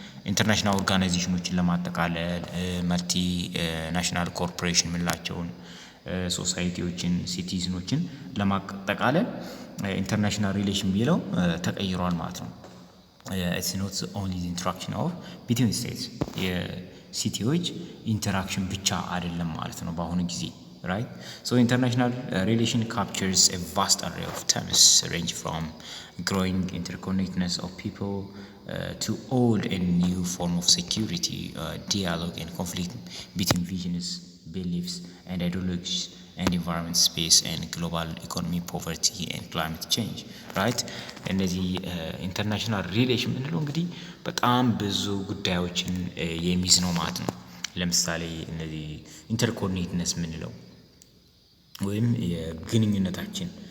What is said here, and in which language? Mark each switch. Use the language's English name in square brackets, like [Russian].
[Amharic] ኢንተርናሽናል ኦርጋናይዜሽኖችን ለማጠቃለል መልቲ ናሽናል ኮርፖሬሽን የምንላቸውን ሶሳይቲዎችን ሲቲዝኖችን ለማጠቃለል ኢንተርናሽናል ሪሌሽን የሚለው ተቀይሯል ማለት ነው። [English] it's not only the interaction of between states [Amharic] የሲቲዎች ኢንተራክሽን ብቻ አይደለም ማለት ነው በአሁኑ ጊዜ right. [English] So international relation captures a vast array of terms range from growing interconnectedness of people to old and new form of security, dialogue and conflict between visions, beliefs and ideologies and environment, space and global economy, poverty and climate change right. [Amharic] እነዚህ ኢንተርናሽናል ሪሌሽን ምንለው እንግዲህ በጣም ብዙ ጉዳዮችን የሚይዝ ነው ማለት ነው። ለምሳሌ እነዚህ ኢንተርኮኔክትነስ ምንለው ወይም የግንኙነታችን